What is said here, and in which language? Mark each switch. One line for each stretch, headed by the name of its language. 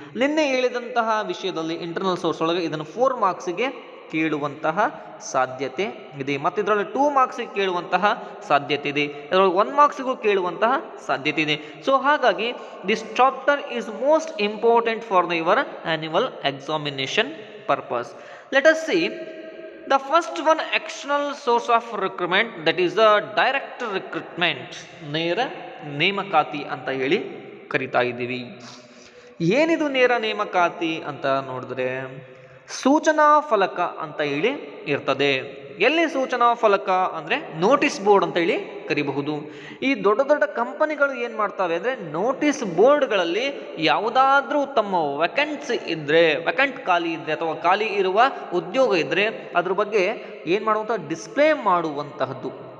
Kannada: ನಿನ್ನೆ ಹೇಳಿದಂತಹ ವಿಷಯದಲ್ಲಿ ಇಂಟರ್ನಲ್ ಸೋರ್ಸ್ ಒಳಗೆ ಇದನ್ನು 4 ಮಾರ್ಕ್ಸಿಗೆ ಕೇಳುವಂತಹ ಸಾಧ್ಯತೆ ಇದೆ, ಮತ್ತು ಇದರಲ್ಲಿ 2 ಮಾರ್ಕ್ಸಿಗೆ ಕೇಳುವಂತಹ ಸಾಧ್ಯತೆ ಇದೆ, ಇದರಲ್ಲಿ 1 ಮಾರ್ಕ್ಸಿಗೂ ಕೇಳುವಂತಹ ಸಾಧ್ಯತೆ ಇದೆ.
English: So ಹಾಗಾಗಿ this chapter is most important for your annual examination purpose. Let us see the first one, external source of recruitment, that is the direct recruitment,
Kannada: ನೇರ ನೇಮಕಾತಿ ಅಂತ ಹೇಳಿ ಕರಿತಾ ಇದ್ದೀವಿ. ಏನಿದು ನೇರ ನೇಮಕಾತಿ ಅಂತ ನೋಡಿದ್ರೆ ಸೂಚನಾ ಫಲಕ ಅಂತ ಹೇಳಿ ಇರ್ತದೆ. ಎಲ್ಲಿ ಸೂಚನಾ ಫಲಕ ಅಂದರೆ ನೋಟಿಸ್ ಬೋರ್ಡ್ ಅಂತ ಹೇಳಿ ಕರಿಬಹುದು. ಈ ದೊಡ್ಡ ದೊಡ್ಡ ಕಂಪನಿಗಳು ಏನು ಮಾಡ್ತವೆ ಅಂದರೆ ನೋಟಿಸ್ ಬೋರ್ಡ್ಗಳಲ್ಲಿ ಯಾವುದಾದ್ರೂ ತಮ್ಮ ವೆಕೆಂಟ್ ಖಾಲಿ ಇದ್ದರೆ ಅಥವಾ ಖಾಲಿ ಇರುವ ಉದ್ಯೋಗ ಇದ್ದರೆ ಅದ್ರ ಬಗ್ಗೆ ಏನು ಮಾಡುವಂಥ ಡಿಸ್ಪ್ಲೇ ಮಾಡುವಂತಹದ್ದು.